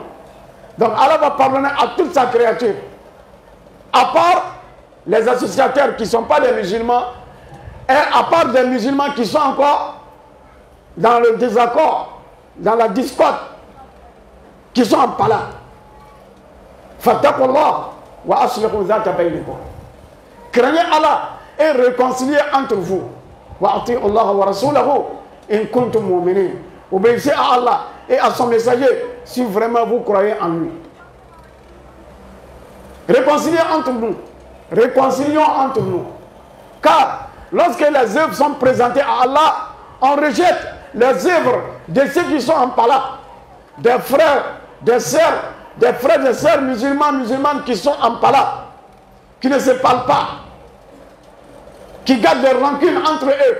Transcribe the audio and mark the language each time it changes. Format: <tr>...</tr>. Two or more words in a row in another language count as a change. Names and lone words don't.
<fr>Donc, Allah va pardonner à toute sa créature. À part les associateurs qui ne sont pas des musulmans. Et à part des musulmans qui sont encore dans le désaccord, dans la discorde, qui sont en pala.</fr> <ar>فاتقوا الله وأصلحوا ذات بينكم.</ar> <fr>Craignez Allah et réconciliez entre vous.</fr> <ar>وأطيعوا الله ورسوله إن كنتم مؤمنين.</ar> <fr>Obéissez à Allah et à son messager si vraiment vous croyez en lui. Réconciliez entre nous. Réconcilions entre nous. Car lorsque les œuvres sont présentées à Allah, on rejette les œuvres de ceux qui sont en pala, des frères, des sœurs, des frères et sœurs musulmans, musulmanes qui sont en pala, qui ne se parlent pas, qui gardent des rancunes entre eux.</fr>